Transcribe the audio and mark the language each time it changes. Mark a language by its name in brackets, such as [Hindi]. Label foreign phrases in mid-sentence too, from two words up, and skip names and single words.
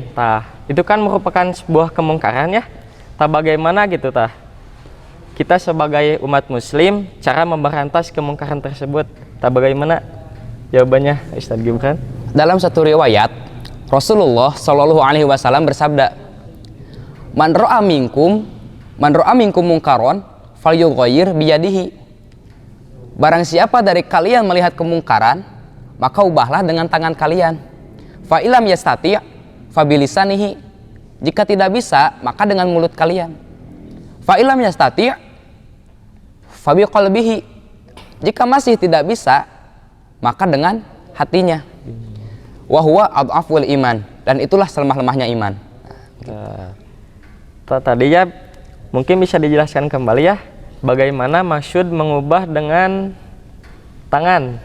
[Indonesian] Itu kan merupakan sebuah kemungkaran ya. Bagaimana gitu kita sebagai umat muslim cara memberantas kemungkaran tersebut. Bagaimana jawabannya Ustaz Gibran? Dalam satu riwayat, Rasulullah [Arabic] صلى الله عليه وسلم [Indonesian] bersabda, [Arabic] من رأى منكم منكرا فليغيره بيده. [Indonesian] Barang siapa dari kalian melihat kemungkaran, maka ubahlah dengan tangan kalian. [Arabic] فإن لم يستطع فبلسانه. [Indonesian] Jika tidak bisa, maka dengan mulut kalian. [Arabic] فإن لم يستطع فبقلبه. [Indonesian] Jika masih tidak bisa, maka dengan hatinya. [Arabic] وهو أضعف الإيمان, [Indonesian] dan itulah selemah-lemahnya iman. Tadi ya mungkin bisa dijelaskan kembali ya, bagaimana maksud mengubah dengan tangan?